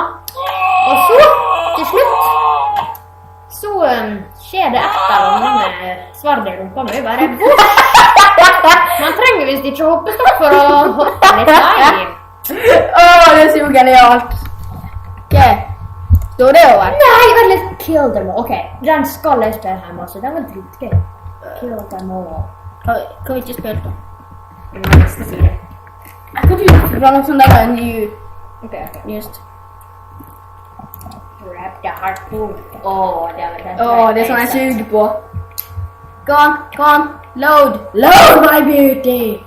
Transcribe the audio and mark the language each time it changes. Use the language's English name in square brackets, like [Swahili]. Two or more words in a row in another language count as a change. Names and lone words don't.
[Norwegian] Og så, til slutt, så skjer det et eller annet med svardet i rumpa mi. Bare man trenger visst ikke hoppestokk for å hoppe litt. Nei. Åh, det er så genialt. Ok, står det over? Nei, vent litt. [English] Kill them all. [Norwegian] Ok, den skal jeg spille hjemme, så den var dritgøy. [English] Kill them all. [Norwegian] Kan vi ikke spille da? Neste side. Jeg kan ikke fra noe sånt der var en ny... Ok. [English] Just. Grab the harpoon. [Norwegian] Det var det. Det er sånn jeg suger på. [English] Come on, load. Load, my beauty.